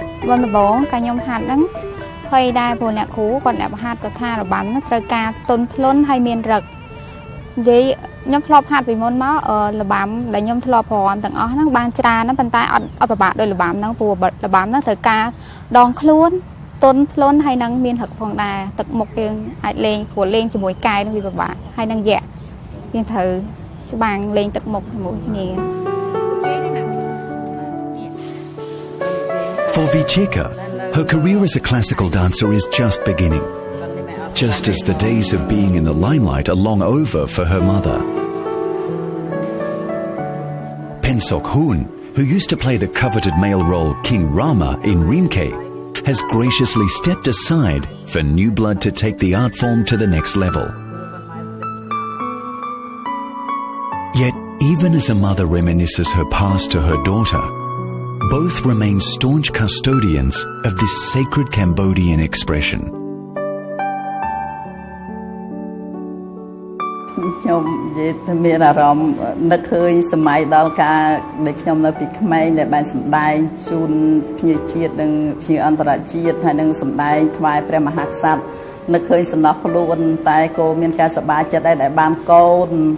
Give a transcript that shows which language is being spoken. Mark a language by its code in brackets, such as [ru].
[km] วันបងខ្ញុំហាត់ហ្នឹងហើយដែរព្រោះអ្នកគ្រូគាត់អ្នកបង្ហាត់ទៅថារបាំហ្នឹងត្រូវការទន់ភ្លន់ហើយមានរឹកនិយាយខ្ញុំធ្លាប់ហាត់ពីមុនមករបាំដែលខ្ញុំធ្លាប់ប្រហែលទាំងអស់ហ្នឹងបានច្រើនណាស់ប៉ុន្តែអត់ពិបាកដោយរបាំហ្នឹងព្រោះរបាំហ្នឹងត្រូវការដងខ្លួនទន់ភ្លន់ហើយនឹងមានរឹកផងដែរទឹកមុខយើងអាចលេងព្រោះលេងជាមួយកាយនឹងវាពិបាកហើយនឹងយៈយើងត្រូវច្បាំងលេងទឹកមុខជាមួយគ្នា [en] For Vicheka, her career as a classical dancer is just beginning, just as the days of being in the limelight are long over for her mother. Pen Sok Hun, who used to play the coveted male role King Rama in Rinke, has graciously stepped aside for new blood to take the art form to the next level. Yet, even as a mother reminisces her past to her daughter, both remain staunch custodians of this sacred Cambodian expression. [km] ខ្ញុំនិយាយថាមានអារម្មណ៍នឹកឃើញសម័យដល់ការដែលខ្ញុំនៅពីក្មេងដែលបានសម្ដែងជូនភ្ញៀវជាតិនិងភ្ញៀវអន្តរជាតិហើយនឹងសម្ដែងថ្វាយព្រះមហាក្សត្រនឹកឃើញសំណោះខ្លួនតែក៏មានការសប្បាយចិត្តដែរដែលបានកូន